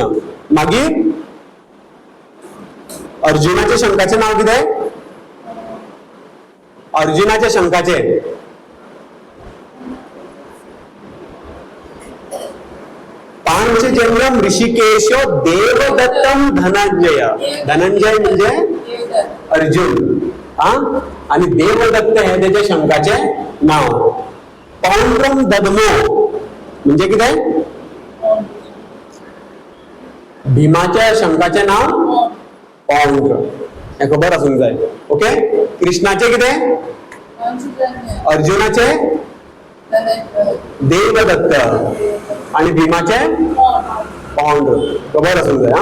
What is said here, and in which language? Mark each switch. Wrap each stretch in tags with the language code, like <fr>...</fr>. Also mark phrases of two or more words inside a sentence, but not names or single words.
<kok>मागीर अर्जुनाच्या शंखाचे नाव कितें अर्जुनाच्या शंखाचे</kok> <sa>पांचजन्यम ऋषिकेशो देवदत्तम धनंजय.</sa> <mr>धनंजय म्हणजे अर्जुन हा आणि देवदत्त हे त्याच्या शंखाचे नाव.</mr> <sa>पौंड्रम दद्मो</sa> <kok>म्हणजे कितें भीमाच्या शंखाचे नाव पौंड्र हे खबर असूंक जाय. ओके. कृष्णाचे कितें अर्जुनाचे देवदत्त आणि भीमाचे पौंड्र खबर असूंक जाय.</kok>